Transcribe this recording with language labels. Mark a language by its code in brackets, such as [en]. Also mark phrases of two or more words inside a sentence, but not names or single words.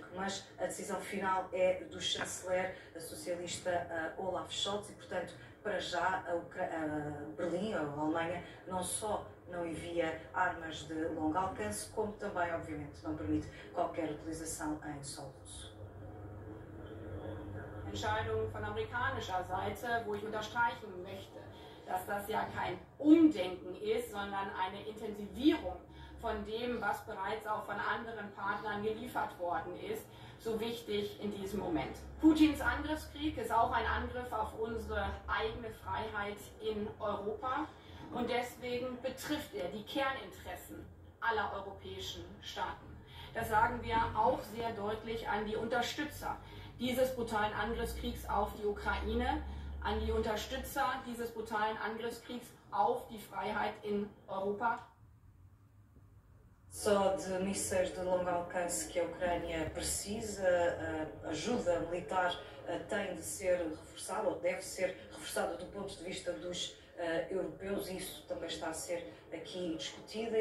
[pt] Mas a decisão final é do chanceler socialista Olaf Scholz, e, portanto, para já Berlim, a Alemanha, não só não envia armas de longo alcance, como também, obviamente, não permite qualquer utilização em solo russo. [de] Entscheidung von amerikanischer Seite, wo ich unterstreichen möchte, dass das ja kein Umdenken ist, sondern eine Intensivierung von dem, was bereits auch von anderen Partnern geliefert worden ist, so wichtig in diesem Moment. Putins Angriffskrieg ist auch ein Angriff auf unsere eigene Freiheit in Europa, und deswegen betrifft er die Kerninteressen aller europäischen Staaten. Das sagen wir auch sehr deutlich an die Unterstützer dieses brutalen Angriffskriegs auf die Ukraine, an die Unterstützer dieses brutalen Angriffskriegs auf die Freiheit in Europa. [pt] Só de mísseis de longo alcance que a Ucrânia precisa, a ajuda militar tem de ser reforçada, ou deve ser reforçada do ponto de vista dos europeus, e isso também está a ser aqui discutida.